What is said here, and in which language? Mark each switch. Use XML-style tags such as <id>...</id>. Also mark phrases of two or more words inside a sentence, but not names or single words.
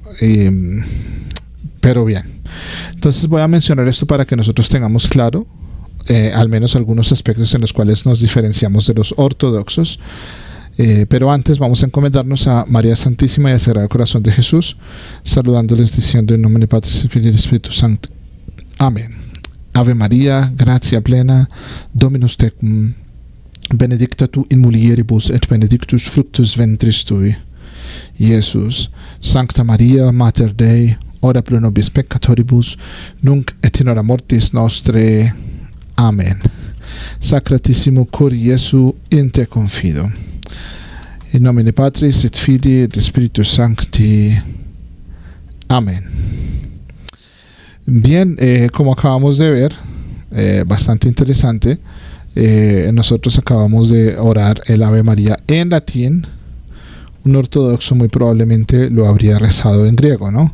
<es>Pero bien, entonces voy a mencionar esto para que nosotros tengamos claro al menos algunos aspectos en los cuales nos diferenciamos de los ortodoxos. Pero antes vamos a encomendarnos a María Santísima y al Sagrado Corazón de Jesús, saludándoles diciendo en nombre de</es> <la>Patris et Filii et Spiritus Sancti.</la> <es>Amén.</es> <la>Ave María, gratia plena, Dominus tecum, benedicta tu in mulieribus et benedictus fructus ventris tui, Iesus. Sancta Maria, Mater Dei, ora pro nobis peccatoribus, nunc et in hora mortis nostre.</la> <es>Amén.</es> <la>Sacratissimo cor Iesu, in te confido. In nomine Patris et Filii et Spiritus Sancti.</la> <es>Amén. Bien, como acabamos de ver, bastante interesante, nosotros acabamos de orar el Ave María en latín. Un ortodoxo muy probablemente lo habría rezado en griego, ¿no?</es>